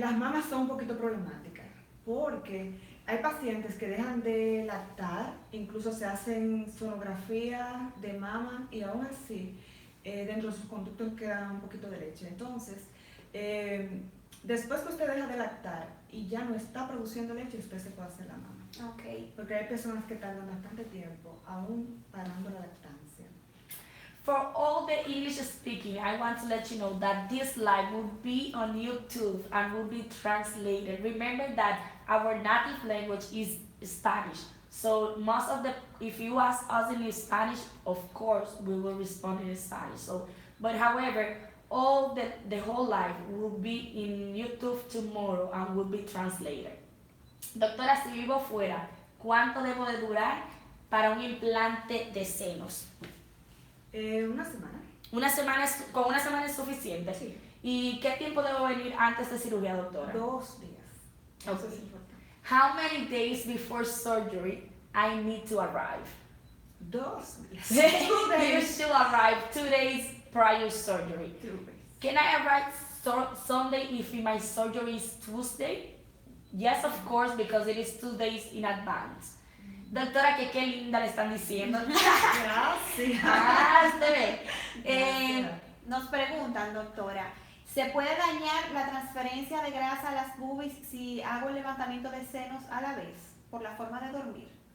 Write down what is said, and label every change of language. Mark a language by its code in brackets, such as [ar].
[es] Las mamas son un poquito problemáticas porque hay pacientes que dejan de lactar, incluso se hacen sonografía de mama y aún así dentro de sus conductos queda un poquito de leche. Entonces, después que usted deja de lactar y ya no está produciendo leche, usted se puede hacer la mama. Ok. Porque hay personas que tardan bastante tiempo aún parando la lactancia. [en] For all the English speaking, I want to let you know that this live will be on YouTube and will be translated. Remember that our native language is Spanish. So if you ask us in Spanish, of course, we will respond in Spanish. But however, the whole live will be in YouTube tomorrow and will be translated. [es] Doctora, si vivo fuera, ¿cuánto debo de durar para un implante de senos? Una semana. Con una semana es suficiente. Sí. ¿Y qué tiempo debo venir antes de cirugía, doctora? 2 días. Eso Ok. es importante. [en] How many days before surgery I need to arrive? [es] 2 días. 2 [en] You days. should arrive 2 days prior surgery. 2 days. Can I arrive Sunday if my surgery is Tuesday? Yes, of course, because it is 2 days in advance. [es] Doctora, que qué linda le están diciendo. Gracias. Se ve. Gracias. Nos preguntan, doctora, ¿se puede dañar la transferencia de grasa a las boobies si hago el levantamiento de senos a la vez por la forma de dormir?